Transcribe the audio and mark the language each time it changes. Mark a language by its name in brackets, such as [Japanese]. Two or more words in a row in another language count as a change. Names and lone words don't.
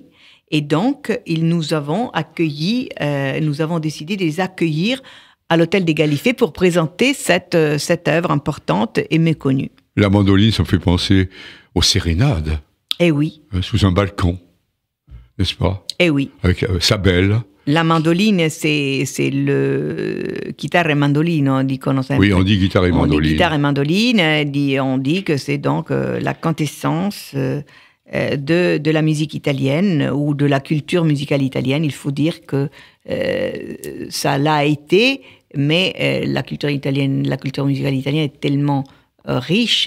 [French] Et donc, nous avons décidé de les accueillir à l'Hôtel des Galifets pour présenter cette œuvre importante et méconnue. La mandoline, ça me fait penser aux sérénades. Eh oui. Sous un balcon, n'est-ce pas? Eh oui. Avec sa belle. La mandoline, c'est le [Italian] chitarra e mandolino, dicono sempre. [French] Oui, on dit guitare et mandoline. On dit guitare et mandoline, on dit que c'est donc la quintessence de la musique italienne ou de la culture musicale italienne. Il faut dire que ça l'a été, mais la culture musicale italienne est tellement riche,